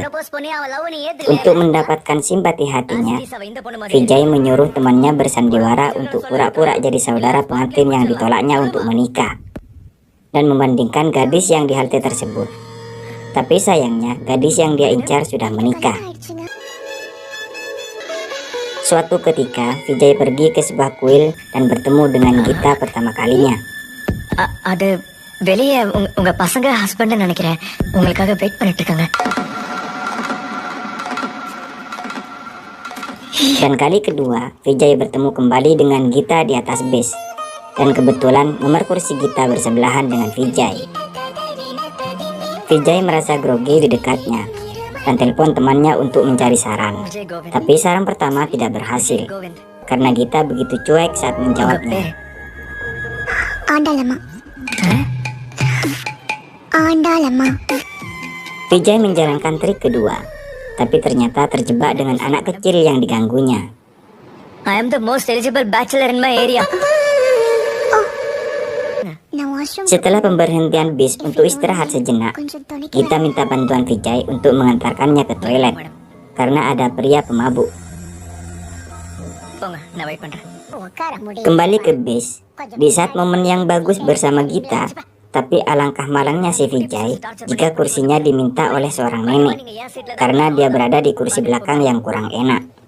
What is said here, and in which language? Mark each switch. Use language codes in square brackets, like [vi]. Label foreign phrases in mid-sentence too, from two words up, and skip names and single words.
[id] Untuk mendapatkan simpati hatinya, Vijay menyuruh temannya bersandiwara untuk pura-pura jadi saudara pengantin yang ditolaknya untuk menikah, dan membandingkan gadis yang di halte tersebut. Tapi sayangnya, gadis yang dia incar sudah menikah. Suatu ketika, Vijay pergi ke sebuah kuil dan bertemu dengan Gita pertama kalinya. [ta] அது வெளியே உங்க பசங்க ஹஸ்பண்ட் நினைக்கிறேன், உங்களுக்காக வெயிட் பண்ணிட்டு இருக்காங்க. [id] Dan kali kedua, Vijay bertemu kembali dengan Gita di atas bis. Dan kebetulan nomor kursi Gita bersebelahan dengan Vijay. Vijay merasa grogi di dekatnya dan telepon temannya untuk mencari saran. Tapi saran pertama tidak berhasil karena Gita begitu cuek saat menjawabnya. Vijay menjalankan trik kedua, tapi ternyata terjebak dengan anak kecil yang diganggunya. [en] I am the most eligible bachelor in my area. [id] Setelah pemberhentian bis untuk istirahat sejenak, Gita minta bantuan Vijay untuk mengantarkannya ke toilet karena ada pria pemabuk. Kembali ke bis, di saat momen yang bagus bersama Gita, tapi alangkah malangnya si Vijay jika kursinya diminta oleh seorang nenek karena dia berada di kursi belakang yang kurang enak.